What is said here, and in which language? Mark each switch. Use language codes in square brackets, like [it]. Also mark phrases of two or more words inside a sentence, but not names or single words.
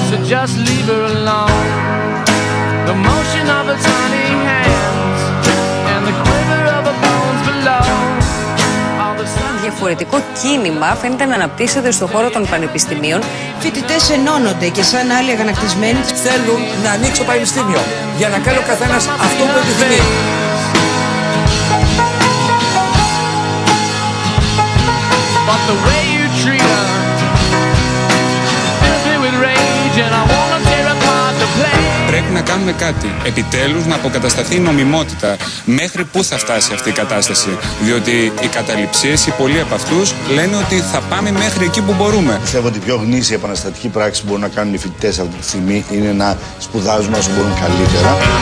[en] just leave her alone. The motion of her tiny hands and the quiver of her bones below. [el] Διαφορετικό κίνημα φαίνεται να αναπτύσσεται στον χώρο των πανεπιστημίων. Φοιτητές ενώνονται και σαν άλλοι αγανακτισμένοι θέλουν να ανοίξει το πανεπιστήμιο για να κάνει ο καθένας αυτό που επιθυμεί. [en] But the way you treat her fills me with rage and I wanna tear apart the place. [el] Πρέπει να κάνουμε κάτι. Επιτέλους να αποκατασταθεί η νομιμότητα. Μέχρι πού θα φτάσει αυτή η κατάσταση? Διότι οι καταληψίες, οι πολλοί από αυτούς λένε ότι θα πάμε μέχρι εκεί που μπορούμε. Πιστεύω ότι η πιο γνήσια επαναστατική πράξη που μπορούν να κάνουν οι φοιτητές αυτή τη στιγμή είναι να σπουδάζουν όσο μπορούν καλύτερα.